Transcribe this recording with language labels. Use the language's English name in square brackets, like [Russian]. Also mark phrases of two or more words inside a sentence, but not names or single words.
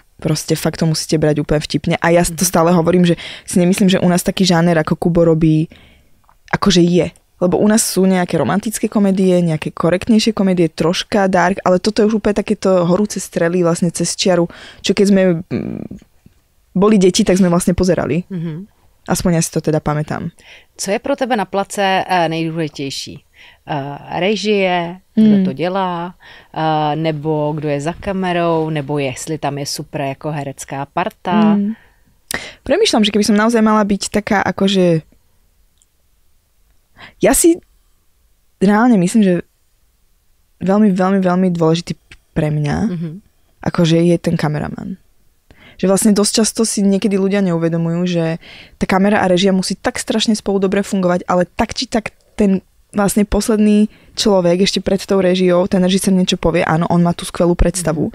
[Slovak] Proste fakt to musíte brať úplne vtipne. A ja to stále hovorím, že si nemyslím, že u nás taký žáner ako Kubo robí, akože je. Lebo u nás sú nejaké romantické komédie, nejaké korektnejšie komédie, troška dark, ale toto je už úplne takéto horúce strely vlastne cez čiaru, čo keď sme boli deti, tak sme vlastne pozerali. Aspoň ja si to teda pamätám. [Czech] Co je pro tebe na place nejdůležitější? Režie, kdo to dělá, nebo kdo je za kamerou, nebo jestli tam je super jako herecká parta. [Slovak] Premýšľam, že keby som naozaj mala byť taká akože... Ja si reálne myslím, že veľmi, veľmi, veľmi dôležitý pre mňa akože je ten kameraman. Že vlastne dosť často si niekedy ľudia neuvedomujú, že tá kamera a režia musí tak strašne spolu dobre fungovať, ale tak či tak ten vlastne posledný človek ešte pred tou režiou, ten režisér niečo povie, áno, on má tú skvelú predstavu.